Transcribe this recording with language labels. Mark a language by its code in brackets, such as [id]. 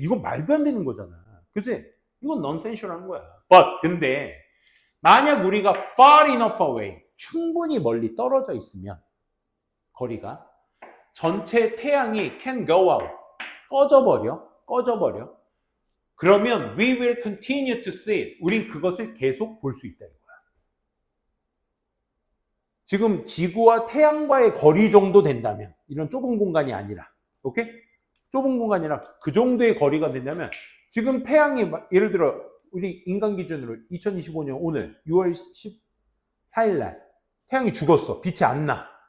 [ko] 이건 말도 안 되는 거잖아. 그치? 이건 nonsensical 한 거야. [en] But [ko] 근데 만약 우리가 [en] far enough away [ko] 충분히 멀리 떨어져 있으면 거리가 전체 태양이 [en] can go out [ko] 꺼져버려. 그러면 [en] we will continue to see it. [ko] 우린 그것을 계속 볼 수 있다 이거야. 지금 지구와 태양과의 거리 정도 된다면 이런 좁은 공간이 아니라 오케이? 좁은 공간이라 그 정도의 거리가 된다면 지금 태양이 예를 들어 우리 인간 기준으로 2025년 오늘 6월 14일 날 태양이 죽었어. 빛이 안 나.